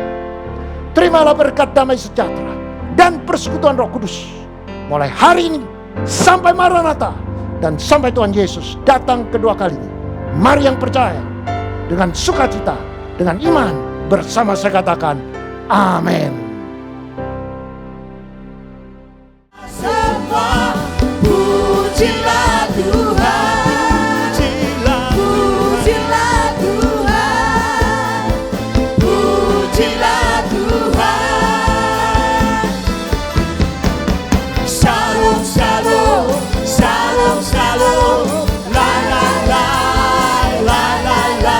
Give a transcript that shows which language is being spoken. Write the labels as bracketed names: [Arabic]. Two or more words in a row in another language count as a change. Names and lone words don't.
[Indonesian] Terimalah berkat damai sejahtera dan persekutuan Roh Kudus mulai hari ini sampai Maranatha dan sampai Tuhan Yesus datang kedua kalinya. Mari yang percaya dengan sukacita, dengan iman, bersama saya katakan amin. Semua pujilah Tuhan, pujilah Tuhan, pujilah Tuhan. Shalom, shalom, shalom, shalom, la, la, la, la, la, la.